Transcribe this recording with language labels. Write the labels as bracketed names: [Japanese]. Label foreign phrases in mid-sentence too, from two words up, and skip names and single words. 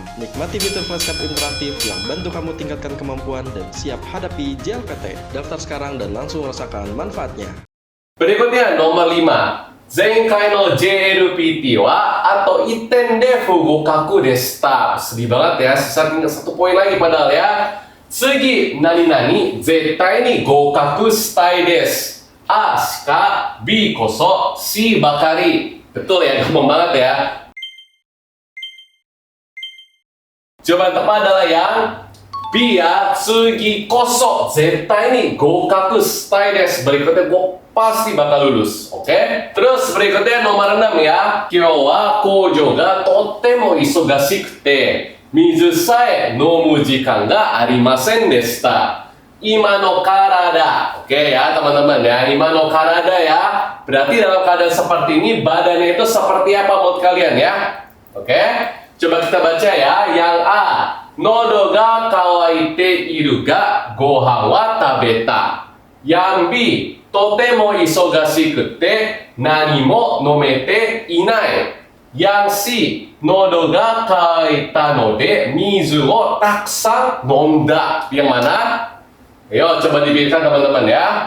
[Indonesian] Nikmati fitur flashcard interaktif yang bantu kamu tingkatkan kemampuan dan siap hadapi JLPT. Daftar sekarang dan langsung rasakan manfaatnya. Berikutnya nomor 5. [Japanese] 前回のJLPTはあと一点で不合格でした. [Indonesian] Sedih banget ya, sisa tinggal 1 poin lagi padahal ya. [Japanese] 次何々絶対に合格したいです. A. しか、B. こそ、C. ばかり. [Indonesian] Betul ya, gampang banget ya. Jawaban tepat adalah yang B ya. [Japanese] 次こそ絶対に合格したいです. [Indonesian] Berikutnya gue pasti bakal lulus, oke? Terus berikutnya nomor 6 ya. [Japanese] 今日は工場がとても忙しくて水さえ飲む時間がありませんでした. 今の体. [Indonesian] Oke ya teman-teman ya, [Japanese] 今の体 [Indonesian] ya. Berarti dalam keadaan seperti ini badannya itu seperti apa menurut kalian ya? [Japanese] Oke? Coba kita baca ya. Yang A, のどが渇いているがご飯は食べた. Yang B, とても忙しくて何も飲めていない. Yang C, のどが渇いたので水をたくさん飲んだ. [Indonesian] Yang mana? Ayo coba dipilihkan teman-teman ya.